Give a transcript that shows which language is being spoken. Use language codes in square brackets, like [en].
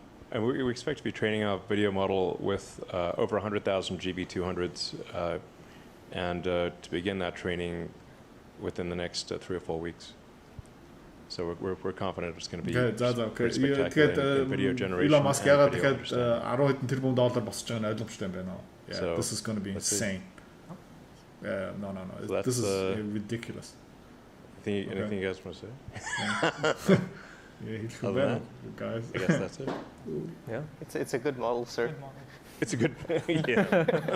[en] And we expect to be training a video model with over 100,000 GB200s, and to begin that training within the next 3 or 4 weeks. So we're confident it's going to be pretty spectacular in video generation. [mn] Elon Musk яагаад тэгэхээр 10 хэдэн тэрбум доллар босч байгаа нь ойлгомжтой юм байна. [en] Yeah, this is going to be insane. No. So this is ridiculous. Anything you guys want to say? Yeah, guys. I guess that's it. Yeah, it's a good model, sir. It's a good, yeah.